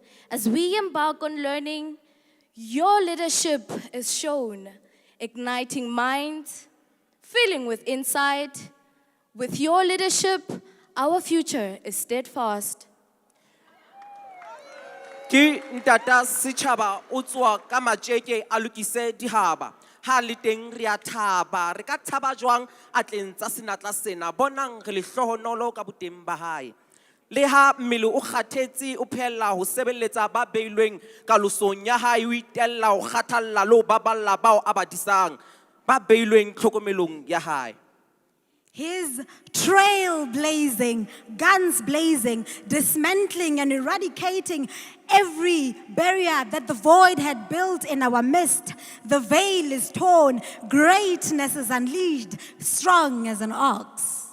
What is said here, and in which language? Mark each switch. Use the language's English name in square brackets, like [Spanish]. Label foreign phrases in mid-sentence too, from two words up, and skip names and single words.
[English] As we embark on learning, your leadership is shown. Igniting minds, filling with insight. With your leadership, our future is steadfast. [Southern Sotho] Ki ntata setjhaba o tswa ka matjeke a lokise dihaba. Ha le teng re a thaba re ka thaba jwang atleng tsa senatla sena bonang re le hlohonolo ka boteng ba hae. Le ha mmele o kgathetse o phehella ho sebeletsa ba beilweng kalosong ya hae o itella ho kgathalla le ho baballa bao a badisang ba beilweng tlhokomelong ya hae. [English] His trail blazing, guns blazing, dismantling and eradicating every barrier that the void had built in our midst. The veil is torn, greatness is unleashed, strong as an ox.